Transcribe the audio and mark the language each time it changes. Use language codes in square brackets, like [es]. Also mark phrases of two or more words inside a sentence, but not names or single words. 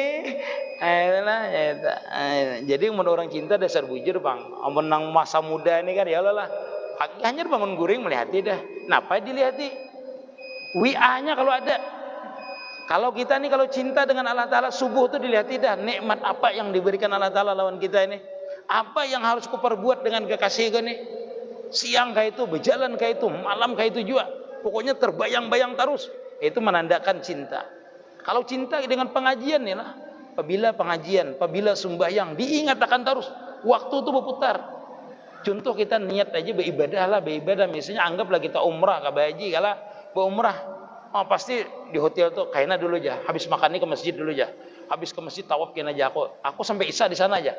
[id] Jadi menurut orang cinta dasar bujur bang. Menang masa muda ini kan ya Allah lah. Hanya bangun guring melihati dah. Kenapa dilihati? WA-nya kalau ada. Kalau kita nih kalau cinta dengan Allah Ta'ala subuh tuh dilihati dah. Nikmat apa yang diberikan Allah Ta'ala lawan kita ini. Apa yang harus kuperbuat dengan kekasih gue nih. Siang kayak itu, berjalan kayak itu, malam kayak itu juga. pokoknya terbayang-bayang terus. Itu menandakan cinta. Kalau cinta dengan pengajian ya lah, apabila pengajian, apabila sembahyang diingat akan terus, waktu itu berputar. Contoh kita niat aja beribadah, misalnya anggaplah kita umrah ke haji kalah berumrah. Oh, pasti di hotel tuh kayaknya dulu aja, habis makan ini ke masjid dulu aja. Habis ke masjid tawaf kena aja aku sampai isya di sana aja.